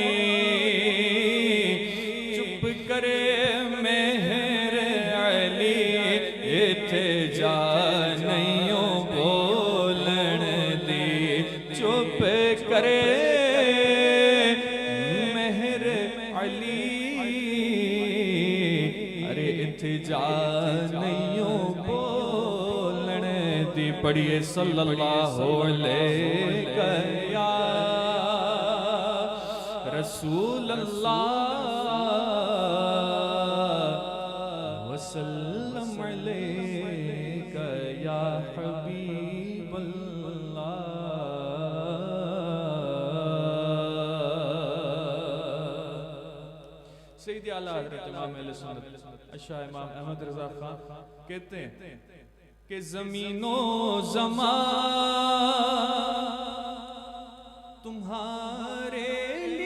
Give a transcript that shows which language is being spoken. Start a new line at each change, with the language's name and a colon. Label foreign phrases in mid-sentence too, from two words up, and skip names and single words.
Punjabi: चुप करे मेहर अली इथे जा नहीं बोलन दी। चुप करे जा नहीं बोलने दी।
Arabic: पढ़िए صلى الله عليه يا رسول الله وسلم عليك يا حبيب الله.
Urdu: سید اعلیٰ حضرت امام اہل سنت شاہ امام احمد رضا خان کہتے ہیں کہ زمین و زمان تمہارے